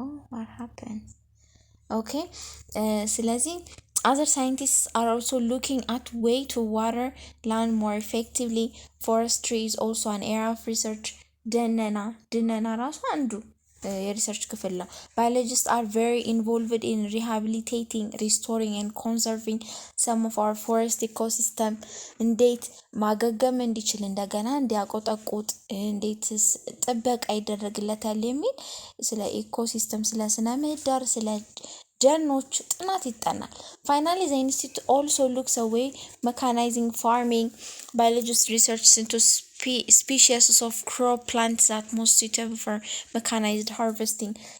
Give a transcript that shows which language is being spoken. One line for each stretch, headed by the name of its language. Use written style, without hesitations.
English: What happened? Okay. ስለዚህ other scientists are also looking at way to water land more effectively. Forestry is also an area of research.
Amharic: ደነና ራሱ አንዱ የሪሰርች ክፍል ነው።
English: biologists are very involved in rehabilitating, restoring and conserving some of our forest ecosystem.
Amharic: እንዴት ማገገም እንዲችል እንደገና እንዲያቆጠቁጥ እንዴት ጥበቃ ይደረግለታል የሚል ስለ ኢኮሲስተም ስለ ስነ ምህዳር ስለ ደኖች ጥናት ይጠናል።
English: finally the institute also looks away mechanizing farming. biologists research into species of crop plants that most suitable for mechanized harvesting.